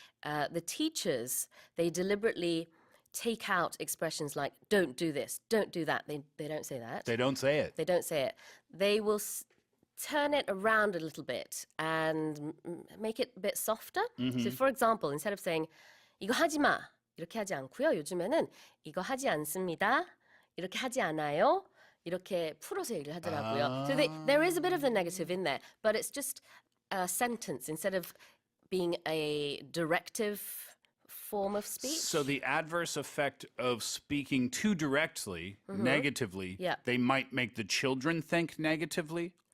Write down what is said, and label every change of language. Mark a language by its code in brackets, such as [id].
[en] The teachers, they deliberately take out expressions like "don't do this," "don't do that." They don't say that. They don't say it. They don't say it. They will turn it around a little bit and make it a bit softer. So for example, instead of saying [ko] "이거 하지 마," 이렇게 하지 않고요. 요즘에는 "이거 하지 않습니다," 이렇게 하지 않아요. 이렇게 풀어서 얘기를 하더라고요. [en] So there is a bit of the negative in there, but it's just a sentence instead of being a directive form of speech. So the adverse effect of speaking too directly, negatively, Yeah. they might make the children think negatively.